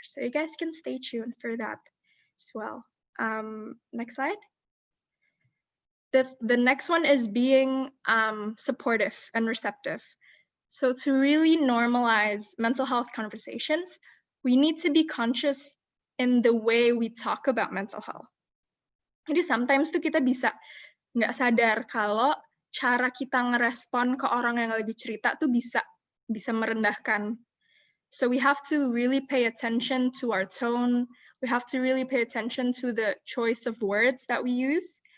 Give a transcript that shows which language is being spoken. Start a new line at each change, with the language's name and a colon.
English: So you guys can stay tuned for that as well. Next slide. The next one is being supportive and receptive. So to really normalize mental health conversations, we need to be conscious in the way we talk about mental health.
Indonesian: Jadi sometimes tuh kita bisa nggak sadar kalau cara kita ngerespon ke orang yang lagi cerita tuh bisa merendahkan.
English: So we have to really pay attention to our tone. We have to really pay attention to the choice of words that we use.